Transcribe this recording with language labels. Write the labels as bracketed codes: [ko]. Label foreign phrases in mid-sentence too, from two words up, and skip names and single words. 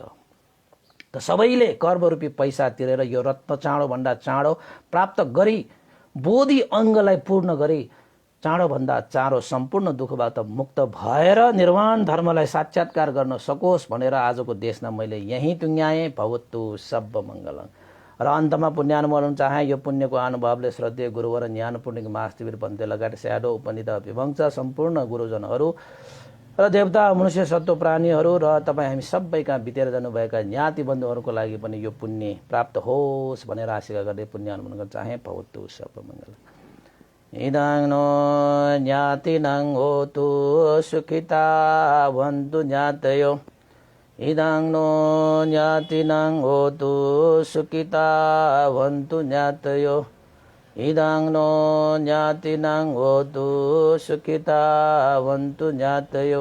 [ne] त सबैले कर्मरूपी पैसा तिरेर यो रत्न चाँडोभन्दा चाँडो प्राप्त गरी बोधि अङ्गलाई पूर्ण गरी चाँडोभन्दा चाँडो सम्पूर्ण दुःखबाट मुक्त भएर निर्वाण धर्मलाई साक्षात्कार गर्न सकोस् भनेर आजको देशमा मैले यही टुङ्ग्याएँ। [pi] भवतु सब मङ्गलम्। [ne] र अन्तमा पुण्यानुमोदन चाहे यो पुण्यको अनुभवले श्रद्धेय गुरुवर ज्ञान पूर्णिक महाशिविर पन्थे लगायत स्याडो उपनिध विभंश सम्पूर्ण गुरुजनहरू र देवता मनुष्य सत्व प्राणीहरू र तपाईँ हामी सबैका बितेर जानुभएका ज्ञाति बन्धुहरूको लागि पनि यो पुण्य प्राप्त होस् भनेर आशा गर्दै पुण्य अनुमोदन गर्न चाहे। [pi] भवतु सर्वमङ्गल। इदं नो ज्ञातिनं होतु सुखिता भवन्तु ज्ञातयो। इदं नो ज्ञातिनं होतु सुखिता भवन्तु ज्ञातयो। इदं नो ज्ञातिनं होतु सुखिता भवन्तु ज्ञातयो।